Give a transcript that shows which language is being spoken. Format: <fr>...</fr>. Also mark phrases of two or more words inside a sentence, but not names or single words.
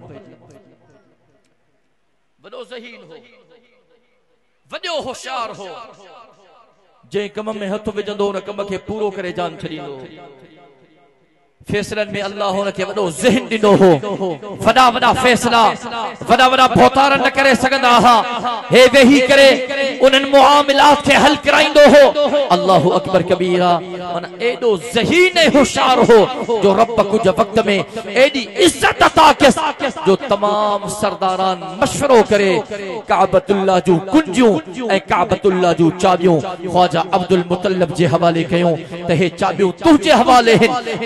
<sd>वॾो ज़हीन हो, वॾो होशियार हो, जंहिं कम में हथ विझंदो उन कम खे पूरो करे जान छॾींदो। फैसलन में अल्लाह उनखे वॾो ज़हन ॾिनो हो, वॾा वॾा फैसला, वॾा वॾा भोतार न करे सघंदा हा। हे वेही करे उन्हनि मुआमिलात खे हल कराईंदो हो।</sd> <ar>الله أكبر كبيرا.</ar> <sd>माना एॾो ज़हीन ऐं होशियार हो जो रब कुझ वक़्त में एॾी इज़त अता कयसि जो तमाम सरदारान मशवरो करे काबतुल्लाह जूं कुंजियूं ऐं काबतुल्लाह जूं चाबियूं ख्वाजा अब्दुल मुतल्लब जे हवाले कयूं त हे चाबियूं तुंहिंजे हवाले आहिनि।</sd>